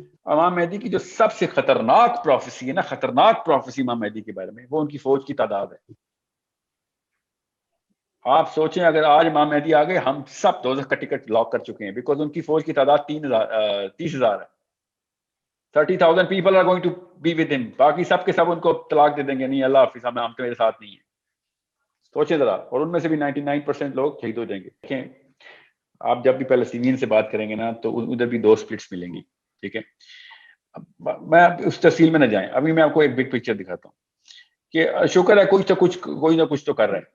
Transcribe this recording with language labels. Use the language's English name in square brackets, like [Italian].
[Urdu] امام مہدی کی جو سب سے خطرناک پروفیسی ہے نا, خطرناک پروفیسی امام مہدی کے بارے میں, وہ ان کی فوج کی تعداد ہے. آپ سوچیں اگر آج امام مہدی آ گئے, ہم سب دوزخ کا ٹکٹ لاک کر چکے ہیں, بیکاز ان کی فوج کی تعداد 30,000 ہے. [English] 30,000 people are going to be with him. [Urdu] باقی سب کے سب ان کو طلاق دے دیں گے, نہیں اللہ حافظ, ہم تو میرے ساتھ نہیں ہیں. سوچیں ذرا, اور ان میں سے بھی 99% لوگ شہید ہو جائیں گے. دیکھیں آپ جب بھی فلسطینیین سے بات کریں گے نا تو ادھر بھی 2 سپلٹس ملیں گی. ٹھیک ہے, میں اس تفصیل میں نہ جائیں, ابھی میں آپ کو ایک بگ پکچر دکھاتا ہوں کہ شکر ہے کوئی نہ کچھ تو کر رہا ہے.